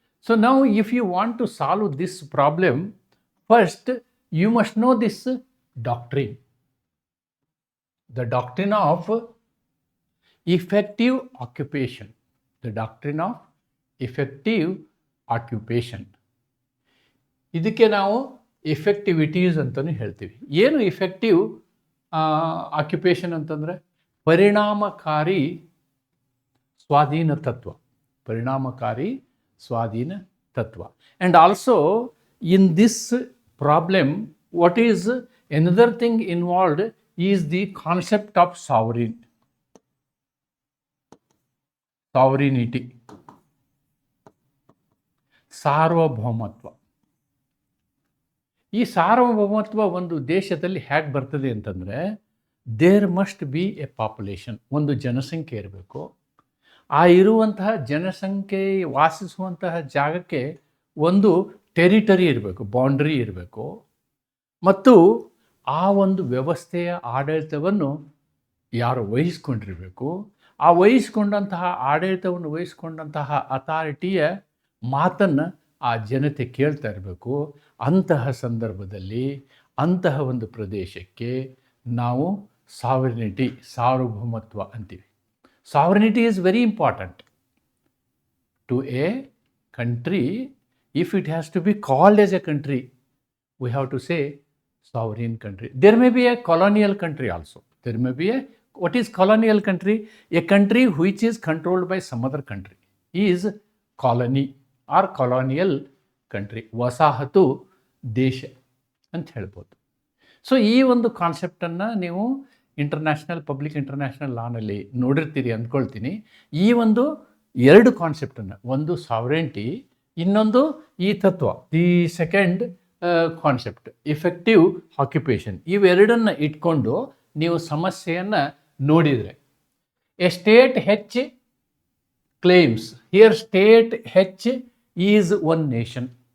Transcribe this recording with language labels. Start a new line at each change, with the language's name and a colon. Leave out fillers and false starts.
English: So now if you want to solve this problem, first you must know this doctrine. The doctrine of effective occupation. The doctrine of effective occupation.
Kannada: ಇದಕ್ಕೆ ನಾವು ಎಫೆಕ್ಟಿವಿಟೀಸ್ ಅಂತಲೂ ಹೇಳ್ತೀವಿ. ಏನು effective occupation ಅಂತಂದರೆ, ಪರಿಣಾಮಕಾರಿ ಸ್ವಾಧೀನ ತತ್ವ, ಪರಿಣಾಮಕಾರಿ ಸ್ವಾಧೀನ ತತ್ವ.
English: And also in this problem, what is another thing involved is the concept of sovereignty, ಸಾರ್ವಭೌಮತ್ವ.
Kannada: ಈ ಸಾರ್ವಭೌಮತ್ವ ಒಂದು ದೇಶದಲ್ಲಿ ಹೇಗೆ ಬರ್ತದೆ ಅಂತಂದರೆ,
English: there must be a population,
Kannada: ಒಂದು ಜನಸಂಖ್ಯೆ ಇರಬೇಕು. ಆ ಇರುವಂತಹ ಜನಸಂಖ್ಯೆ ವಾಸಿಸುವಂತಹ ಜಾಗಕ್ಕೆ ಒಂದು ಟೆರಿಟರಿ ಇರಬೇಕು, ಬೌಂಡ್ರಿ ಇರಬೇಕು. ಮತ್ತು ಆ ಒಂದು ವ್ಯವಸ್ಥೆಯ ಆಡಳಿತವನ್ನು ಯಾರು ವಹಿಸ್ಕೊಂಡಿರಬೇಕು, ಆ ವಹಿಸ್ಕೊಂಡಂತಹ ಆಡಳಿತವನ್ನು ವಹಿಸ್ಕೊಂಡಂತಹ ಅಥಾರಿಟಿಯ ಮಾತನ್ನು ಆ ಜನತೆ ಕೇಳ್ತಾ ಇರಬೇಕು. ಅಂತಹ ಸಂದರ್ಭದಲ್ಲಿ ಅಂತಹ ಒಂದು ಪ್ರದೇಶಕ್ಕೆ ನಾವು ಸಾರ್ವಭೌಮತ್ವ ಅಂತೀವಿ.
English: Sovereignty is very important to a country. If it has to be called as a country, we have to say sovereign country. There may be a colonial country also. There may be what is colonial country? A country which is controlled by some other country is colony or colonial country.
Kannada: ವಸಾಹತು ದೇಶ ಅಂತ ಹೇಳ್ಬೋದು. So ಈ ಒಂದು ಕಾನ್ಸೆಪ್ಟನ್ನು ನೀವು public international ಲಾನಲ್ಲಿ ನೋಡಿರ್ತೀರಿ ಅಂದ್ಕೊಳ್ತೀನಿ. ಈ ಒಂದು ಎರಡು ಕಾನ್ಸೆಪ್ಟನ್ನು, ಒಂದು ಸಾವರೆಂಟಿ, ಇನ್ನೊಂದು ಈ ತತ್ವ,
English: the second concept effective occupation,
Kannada: ಇವೆರಡನ್ನು ಇಟ್ಕೊಂಡು ನೀವು ಸಮಸ್ಯೆಯನ್ನು ನೋಡಿದರೆ,
English: A state which claims, here state which is one nation.